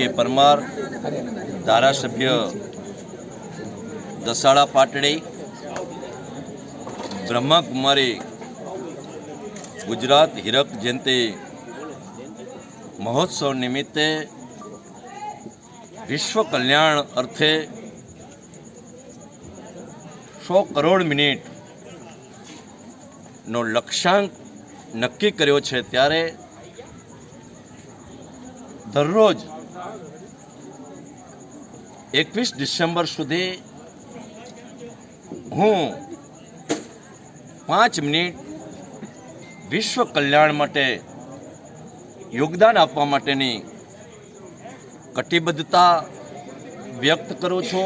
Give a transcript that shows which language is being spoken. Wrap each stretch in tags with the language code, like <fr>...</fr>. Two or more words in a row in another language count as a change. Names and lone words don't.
<gu>પરમાર, ધારાસભ્ય દસાડા પાટડી, બ્રહ્માકુમારી ગુજરાત હીરક જયંતી મહોત્સવ નિમિત્તે વિશ્વ કલ્યાણ અર્થે 100 કરોડ મિનિટ નો લક્ષ્યાંક નક્કી કર્યો છે। ત્યારે દરરોજ 21 ડિસેમ્બર સુધી હું 5 મિનિટ વિશ્વ કલ્યાણ માટે યોગદાન આપવા માટેની કટિબદ્ધતા વ્યક્ત કરું છું।</gu>